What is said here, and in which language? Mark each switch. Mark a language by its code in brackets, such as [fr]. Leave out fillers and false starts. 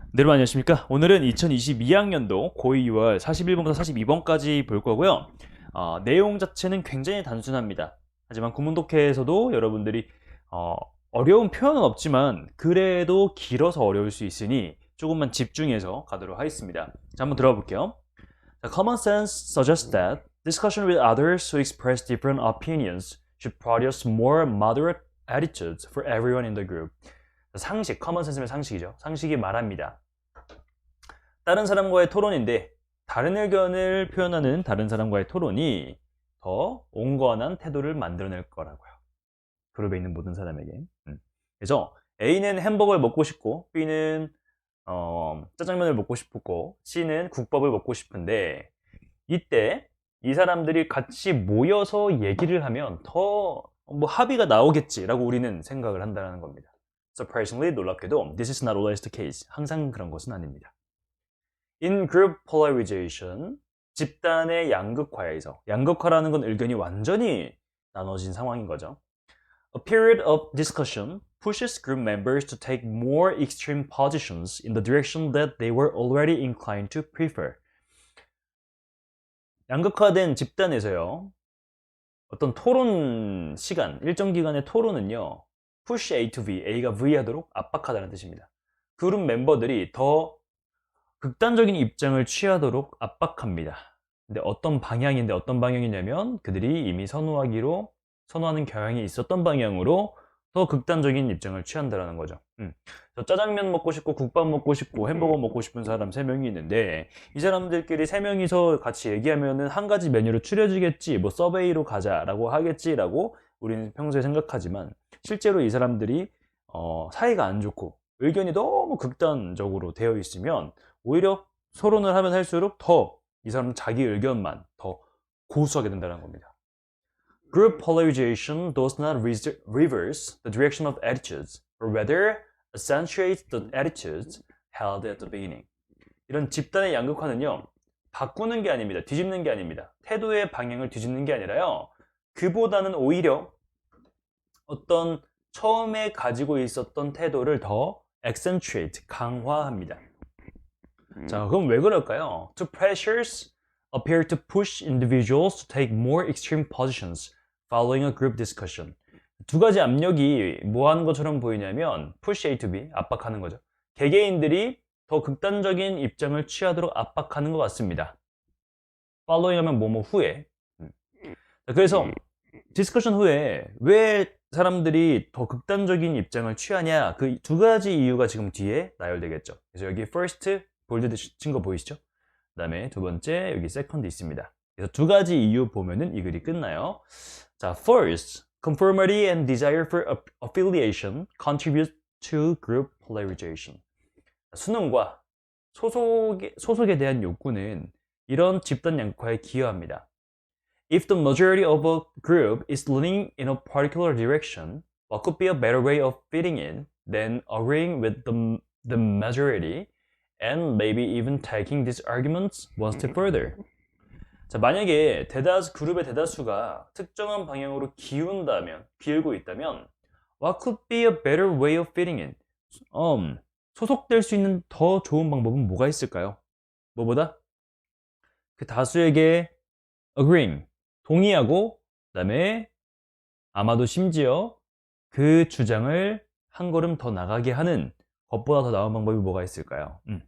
[ko] 네, 여러분 안녕하십니까? 오늘은 2022학년도 고2 6월 41번부터 42번까지 볼 거고요. 내용 자체는 굉장히 단순합니다. 하지만 구문독해에서도 여러분들이 어려운 표현은 없지만 그래도 길어서 어려울 수 있으니 조금만 집중해서 가도록 하겠습니다. 자, 한번 들어가 볼게요. [en] Common sense suggests that discussion with others who express different opinions should produce more moderate attitudes for everyone in the group. [ko] 상식, 커먼 센스면 상식이죠. 상식이 말합니다. 다른 사람과의 토론인데 다른 의견을 표현하는 다른 사람과의 토론이 더 온건한 태도를 만들어낼 거라고요. 그룹에 있는 모든 사람에게. 그래서 A는 햄버거를 먹고 싶고 B는 짜장면을 먹고 싶고 C는 국밥을 먹고 싶은데 이때 이 사람들이 같이 모여서 얘기를 하면 더 합의가 나오겠지라고 우리는 생각을 한다는 겁니다. [en] Surprisingly, [ko] 놀랍게도 [en] this is not always the case. [ko] 항상 그런 것은 아닙니다. [en] In group polarization, [ko] 집단의 양극화에서 양극화라는 건 의견이 완전히 나눠진 상황인 거죠. [en] A period of discussion pushes group members to take more extreme positions in the direction that they were already inclined to prefer. [ko] 양극화된 집단에서요. 어떤 토론 시간, 일정 기간의 토론은요. push A to V, A가 V 하도록 압박하다는 뜻입니다. 그룹 멤버들이 더 극단적인 입장을 취하도록 압박합니다. 근데 어떤 방향이냐면 그들이 이미 선호하는 경향이 있었던 방향으로 더 극단적인 입장을 취한다는 거죠. 저 짜장면 먹고 싶고 국밥 먹고 싶고 햄버거 먹고 싶은 사람 3명이 있는데 이 사람들끼리 3명이서 같이 얘기하면은 한 가지 메뉴로 추려지겠지, 뭐 서베이로 가자라고 하겠지라고 우리는 평소에 생각하지만 실제로 이 사람들이 사이가 안 좋고 의견이 너무 극단적으로 되어 있으면 오히려 토론을 하면 할수록 더 이 사람은 자기 의견만 더 고수하게 된다는 겁니다. [en] Group polarization does not reverse the direction of attitudes, but rather accentuates the attitudes held at the beginning. [ko] 이런 집단의 양극화는요, 바꾸는 게 아닙니다. 뒤집는 게 아닙니다. 태도의 방향을 뒤집는 게 아니라요, 그보다는 오히려 어떤 처음에 가지고 있었던 태도를 더 accentuate, 강화합니다. 자, 그럼 왜 그럴까요? [en] Two pressures appear to push individuals to take more extreme positions following a group discussion. [ko] 두 가지 압력이 뭐 하는 것처럼 보이냐면 push A to B, 압박하는 거죠. 개개인들이 더 극단적인 입장을 취하도록 압박하는 것 같습니다. following 하면 뭐뭐 후에. 그래서 디스커션 후에 왜 사람들이 더 극단적인 입장을 취하냐, 그 두 가지 이유가 지금 뒤에 나열되겠죠. 그래서 여기 first 볼드 친 거 보이시죠? 그 다음에 두 번째 여기 second 있습니다. 그래서 두 가지 이유 보면은 이 글이 끝나요. [en] 자, first, conformity and desire for affiliation contribute to group polarization. [ko] 수능과 소속에 대한 욕구는 이런 집단 양극화에 기여합니다. [en] If the majority of a group is leaning in a particular direction, what could be a better way of fitting in than agreeing with the majority and maybe even taking these arguments one step further? [ko] 자, 만약에 그룹의 대다수가 특정한 방향으로 기울고 있다면 [en] what could be a better way of fitting in? [ko] 소속될 수 있는 더 좋은 방법은 뭐가 있을까요? 뭐보다? 그 다수에게 agreeing, 동의하고 그다음에 아마도 심지어 그 주장을 한 걸음 더 나가게 하는 것보다 더 나은 방법이 뭐가 있을까요?